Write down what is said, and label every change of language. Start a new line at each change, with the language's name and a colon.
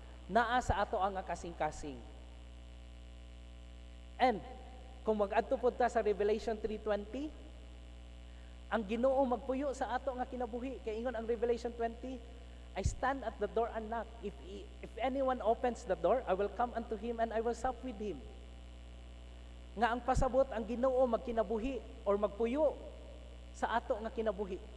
Cebuano: Naa sa ato ang kasing-kasing. And kung mag-adto pud ta sa Revelation 3:20, ang Ginoo magpuyo sa ato nga kinabuhi. Kay ingon ang Revelation 20,
English: I stand at the door and knock. If anyone opens the door, I will come unto him and I will sup with him.
Cebuano: Nga ang pasabot ang Ginoo magkinabuhi or magpuyo sa ato nga kinabuhi.